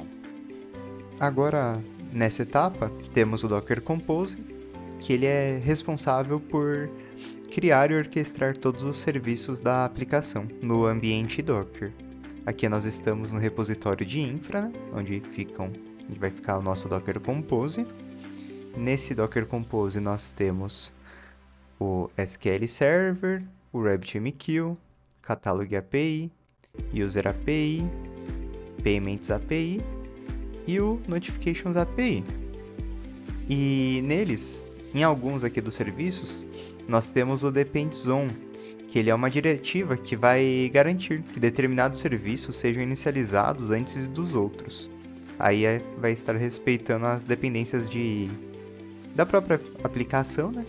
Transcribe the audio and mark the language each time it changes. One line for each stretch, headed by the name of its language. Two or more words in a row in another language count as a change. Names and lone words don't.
Portuguese: Agora, nessa etapa, temos o Docker Compose, que ele é responsável por criar e orquestrar todos os serviços da aplicação no ambiente Docker. Aqui nós estamos no repositório de infra, né? onde vai ficar o nosso Docker Compose. Nesse Docker Compose nós temos o SQL Server, o RabbitMQ, Catalog API, User API, Payments API e o Notifications API. E neles, em alguns aqui dos serviços, nós temos o Depends On, que ele é uma diretiva que vai garantir que determinados serviços sejam inicializados antes dos outros. Aí vai estar respeitando as dependências da própria aplicação, né?